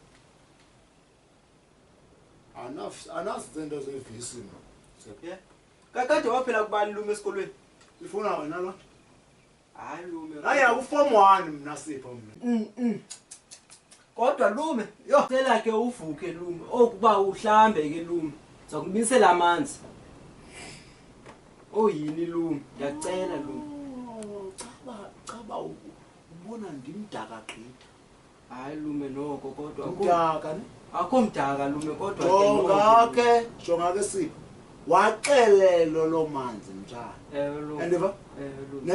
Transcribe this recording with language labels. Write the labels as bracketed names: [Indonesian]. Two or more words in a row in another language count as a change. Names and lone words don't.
[Xhosa] Anazinto zevisi mna. [English] Yeah. [Xhosa] Kakade waphela kubani lume esikolweni? Ifuna wena lo? Hayi lume. Hayi akuform 1 mna Sipho mna. Kodwa lume, yo cela ke uvuke lume. Okuba uhlambe ke lume. Zakumisela amanzi. Oyini lume? Ngiyacela lume. Chaba ubona ndimdaka gqitha. Hayi lume noko kodwa Mdaka ne? akho mdaka lume kodwa Jonga ke Sipho. Waxelelo lo manzi njani? Ewe lume. Yandiva? Ewe lume.